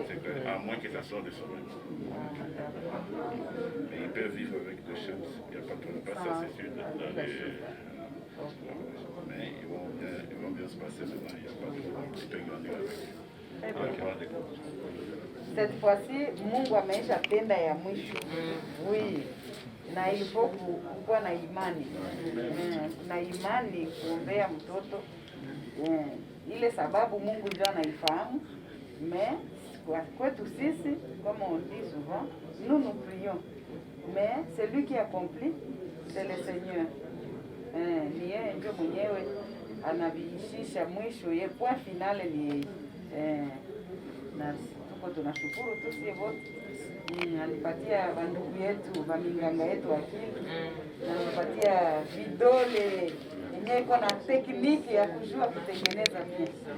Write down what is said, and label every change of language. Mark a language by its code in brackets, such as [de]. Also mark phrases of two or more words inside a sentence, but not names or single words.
[fr] À moins que ça sorte de soi-même. Mais ils peuvent vivre avec des chaînes, il n'y a pas de problème. Pas ça, c'est sûr. Mais ils vont bien se passer maintenant, il n'y a pas de problème. Ils peuvent grandir avec. Cette fois-ci, [sw] Mungu ameisha tenda ya mwisho. Oui. Na ilifo kuwa na imani. Na imani kuombea mtoto. Ile sababu Mungu ndio anaifahamu. Mais kwetu sisi, [fr] comme on dit souvent, nous nous prions. Mais celui qui accomplit, c'est le Seigneur. [sw] Ni yeye ndio mwenyewe anaviishisha mwisho, ye [fr] point finale [sw] ni na tuko tunashukuru tu sie wote. Alipatia bandugu yetu, baminganga yetu akili. Na alipatia vidole yenyewe iko na tekniki ya kujua kutengeneza pia.